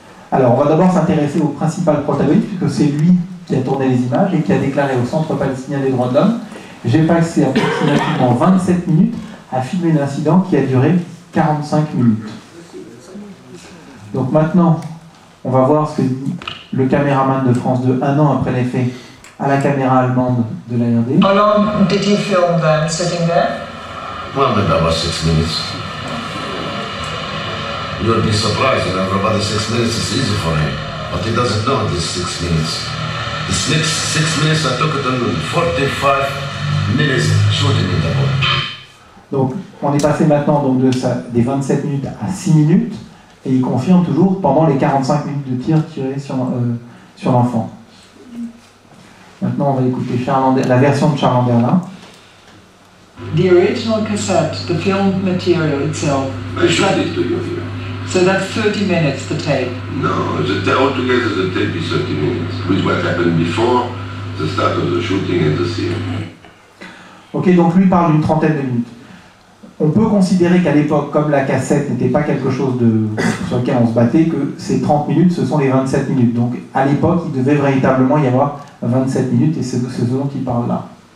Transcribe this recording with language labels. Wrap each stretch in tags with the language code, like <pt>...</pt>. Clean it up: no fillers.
<fr>Alors, on va d'abord s'intéresser au principal protagoniste, puisque c'est lui qui a tourné les images et qui a déclaré au Centre palestinien des droits de l'homme: j'ai passé approximativement 27 minutes à filmer l'incident qui a duré 45 minutes. Donc maintenant, on va voir ce que dit le caméraman de France 2 un an après les faits à la caméra allemande de l'ARD.</fr> <en>How long did you film them sitting there? Well, maybe about 6 minutes. You would be surprised that for about 6 minutes is easy for him, but he doesn't know this 6 minutes. This next 6 minutes I took it in 45 minutes shooting in the boat.</en> <fr>Donc, on est passé maintenant donc, des 27 minutes à 6 minutes, et il confirme toujours pendant les 45 minutes de tir tiré sur l'enfant. Maintenant, on va écouter la version de Charles Anderlin.</fr> <en>The original cassette, the film material itself. I showed it to you here. So that's 30 minutes, the tape. No, altogether the tape is 30 minutes, with what happened before the start of the shooting and the scene.</en> <fr>Ok, donc lui parle d'une trentaine de minutes. On peut considérer qu'à l'époque, comme la cassette n'était pas quelque chose sur lequel on se battait, que ces 30 minutes, ce sont les 27 minutes. Donc à l'époque, il devait véritablement y avoir 27 minutes, et c'est ce dont il parle là.</fr>